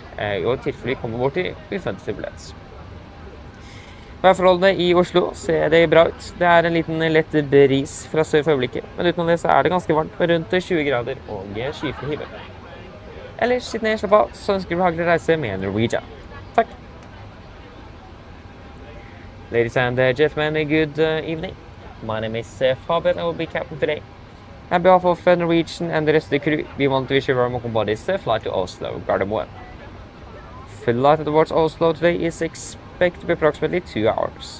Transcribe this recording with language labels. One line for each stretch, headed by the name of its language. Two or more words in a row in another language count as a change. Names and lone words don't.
Norwegian: Og i tilfelle vi kommer bort til uventet turbulens. Værforholdene i Oslo ser det bra ut. Det er en liten lett bris fra sør for øyeblikket, men utenom det så er det ganske varmt med rundt 20 grader og skyfri himmel. Ellers, sitt ned og slapp av, så ønsker du behagelig reise med Norwegian. Takk!
English: Ladies and gentlemen, good evening. My name is Fabian, I will be captain today. On behalf of Norwegian and the rest of the crew, we want to wish you very welcome on this flight to Oslo Gardermoen. flight towards Oslo today is expected to be approximately 2 hours.